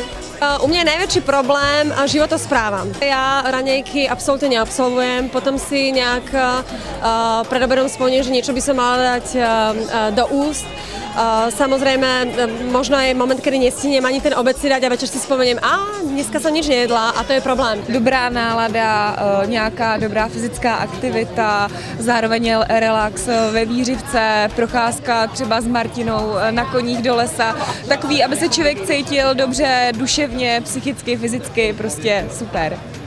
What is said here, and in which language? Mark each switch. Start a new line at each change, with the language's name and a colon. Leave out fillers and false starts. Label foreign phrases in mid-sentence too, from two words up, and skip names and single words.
Slovak: U mňa je najväčší problém životospráva. Ja raňajky absolútne neabsolvujem, potom si nejak pred obedom spomeniem, že niečo by som mala dať do úst. Samozrejme, možno je moment, kedy nestihnem ani ten obed si dať a večer si spomeniem, dneska som nič nejedla a to je problém.
Czech: Dobrá nálada, nějaká dobrá fyzická aktivita, zároveň relax ve vířivce, procházka třeba s Martinou na koních do lesa. Takový, aby se člověk cítil dobře duševně, psychicky, fyzicky, prostě super.